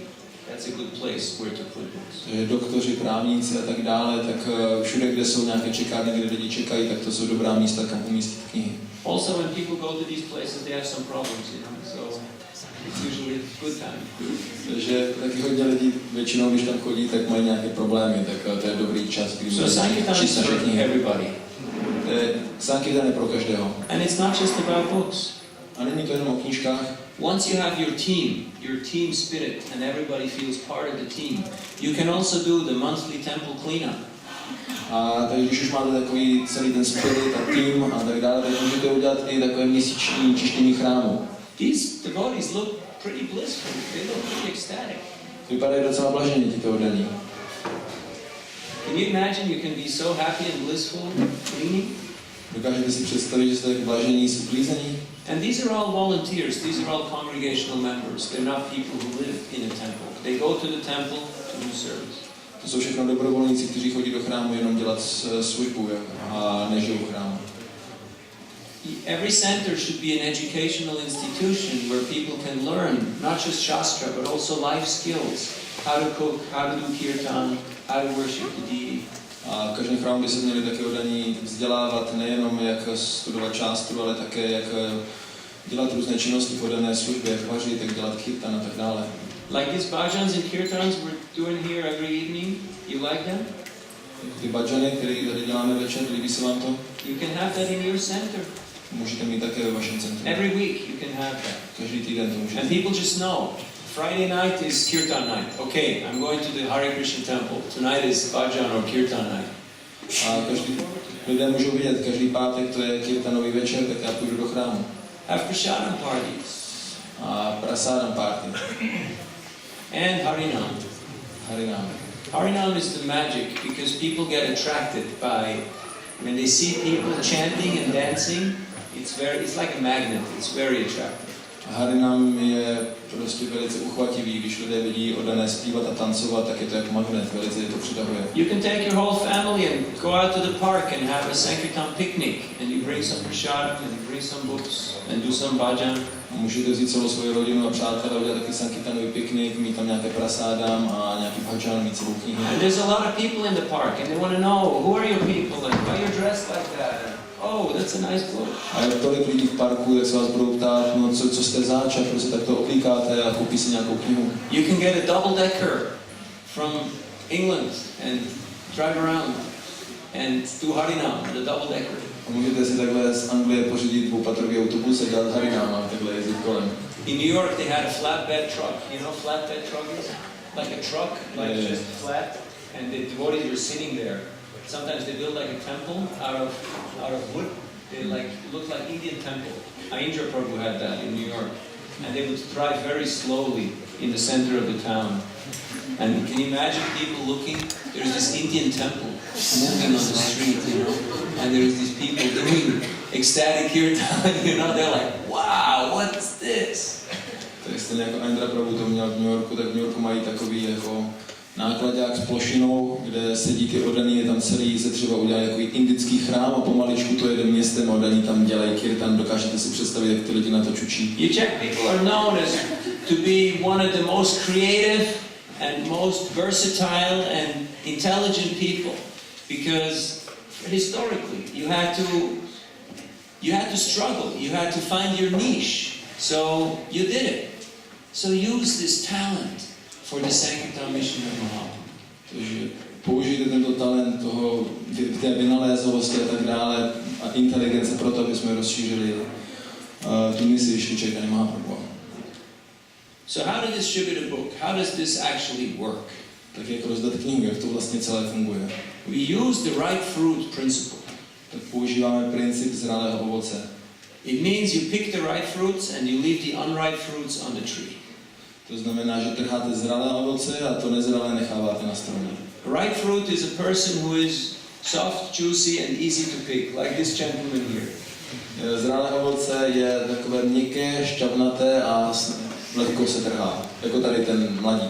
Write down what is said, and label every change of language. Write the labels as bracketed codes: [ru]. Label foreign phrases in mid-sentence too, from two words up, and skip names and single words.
[en] That's a good place where to put books. [cs] Doktoři, právníci a tak dále, tak všude, kde jsou nějaké čekárny, kde lidi čekají, tak to jsou dobrá místa, kam umístit knihy. [en] Also, when people go to these places, they have some problems, you know, so it's usually a good time. [cs] Takže taky hodně lidí, většinou, když tam chodí, tak mají nějaké problémy, tak to je dobrý čas, kdy [en] So Sankirtan is for everybody. [cs] Sankirtan je pro každého. [en] And it's not just about books. [cs] A není to jenom o knížkách. [en] Once you have your team spirit, and everybody feels part of the team, you can also do the monthly temple cleanup. [cs] A takže když už máte takový celý ten spirit a tým a tak dále, tak můžete udělat i takové měsíční čištění chrámu. [en] These devotees look pretty blissful. They look pretty ecstatic. [cs] Vypadají docela blaženě tito oddaní. [en] Can you imagine you can be so happy and blissful cleaning? [cs] Dokážete si představit, že jste blažení z uklízení? [en] And these are all volunteers, these are all congregational members. They're not people who live in a temple. They go to the temple to do service. [cs] To jsou všechno dobrovolníci, kteří chodí do chrámu jenom dělat službu a nežijou v chrámu. [en] Every center should be an educational institution where people can learn not just Shastra but also life skills. How to cook, how to do kirtan, how to worship the deity. [cs] A v každém chrámu by se měli také oddaní vzdělávat nejenom jak studovat šástru, ale také jak dělat různé činnosti v oddané službě, jak vařit, jak dělat kirtan a tak dále. [en] Like these bhajans and kirtans we're doing here every evening, you like them? [cs] Ty bhajany, které tady děláme večer, líbí se vám to? [en] You can have that in your center. [cs] Můžete mít také ve vašem centru. [en] Every week you can have that. [cs] Každý týden to můžete. [en] And people just know. Friday night is kirtan night. Okay, I'm going to the Hare Krishna temple. Tonight is bhajan or kirtan night. [cs] A lidé můžou vidět, každý pátek to je kirtanový večer, tak já půjdu do chrámu. [en] Have prasadam parties. [cs] A prasadam party. [en] And Harinam. [cs] Harinam. [en] Harinam is the magic because people get attracted by when they see people chanting and dancing. It's like a magnet. It's very attractive. [cs] Harinam je prostě velice uchvativý, když lidé vidí oddané zpívat a tancovat, tak je to jak magnet, velice je to přitahuje. [en] You can take your whole family and go out to the park and have a Sankirtan picnic and you bring some prasadam and you bring some books and do some bhajan. [cs] Můžete vzít celou svoji rodinu a přátelé, udělat taky Sankirtanový piknik, mít tam nějaké prasádám a nějaký bhajan, mít celou knihu. [en] And there's a lot of people in the park and they want to know who are your people and why you're dressed like that. Oh, that's a nice book. [cs] A je tolik lidí v parku, tak se vás budou ptát, no co jste zač a proč se takto oblíkáte a koupí si nějakou knihu. [en] You can get a double-decker from England and drive around and do Harinam, the double-decker. [cs] A můžete si takhle z Anglie pořídit dvoupatrový autobus a dělat Harinam a takhle jezdit kolem. [en] In New York they had a flatbed truck. You know flatbed truck is? Like a truck, like just flat, and the devotees were sitting there. Sometimes they build like a temple out of wood. They look like Indian temple. Prabhu had that in New York. And they would drive very slowly in the center of the town. And can you imagine people looking? There's this Indian temple moving on the street, you know, and there's these people doing ecstatic kirtan, you know, they're like, wow, what's this? [cs] Tak stejně jako Prabhu to měl v New Yorku, tak v New Yorku mají takový jako nákladák s plošinou, kde sedí ty oddaný, je tam celý, se třeba udělá jako indický chrám a pomaličku to jede městem a oddaný tam dělají kirtan, dokážete si představit, jak ty lidi na to čučí. [en] You Czech people are known as to be one of the most creative and most versatile and intelligent people because historically you had to struggle, you had to find your niche, so you did it. So use this talent for the Sankirtan mission of Mahaprabhu. [cs] Takže použijte tento talent toho, té vynalézavosti a tak dále a inteligence pro to, aby jsme rozšířili tu misi Šri Chaitanya Mahaprabhu. [en] So how to distribute a book? How does this actually work? [cs] Tak jak rozdat knihu, jak to vlastně celé funguje? [en] We use the right fruit principle. [cs] Tak používáme princip zralého ovoce. [en] It means you pick the right fruits and you leave the unripe fruits on the tree. [cs] To znamená, že trháte zralé ovoce a to nezralé necháváte na stromě. [en] Ripe fruit is a person who is soft, juicy and easy to pick, like this gentleman here. [cs] Zralé ovoce je takové měkké, šťavnaté a lehko se trhá, jako tady ten mladík.